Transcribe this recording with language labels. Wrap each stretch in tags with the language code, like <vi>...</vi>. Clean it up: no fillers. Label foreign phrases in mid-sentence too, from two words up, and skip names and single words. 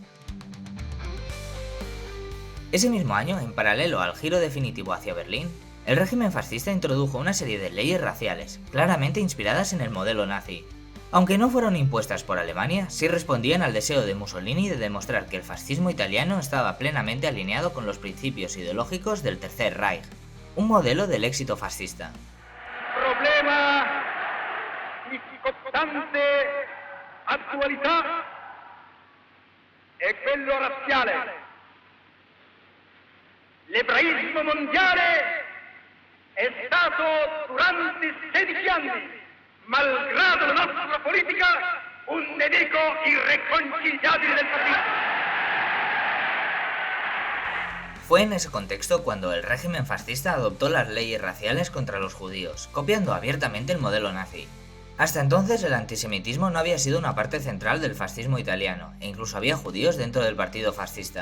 <es>Ese mismo año, en paralelo al giro definitivo hacia Berlín, el régimen fascista introdujo una serie de leyes raciales, claramente inspiradas en el modelo nazi. Aunque no fueron impuestas por Alemania, sí respondían al deseo de Mussolini de demostrar que el fascismo italiano estaba plenamente alineado con los principios ideológicos del Tercer Reich, un modelo del éxito fascista.</es> <it>Problema di scottante attualità è quello razziale. L'ebraismo mondiale è stato durante 16 anni, malgrado la nostra politica, un nemico irreconciliabile del fascismo.</it> <es>Fue en ese contexto cuando el régimen fascista adoptó las leyes raciales contra los judíos, copiando abiertamente el modelo nazi. Hasta entonces el antisemitismo no había sido una parte central del fascismo italiano, e incluso había judíos dentro del partido fascista.</es>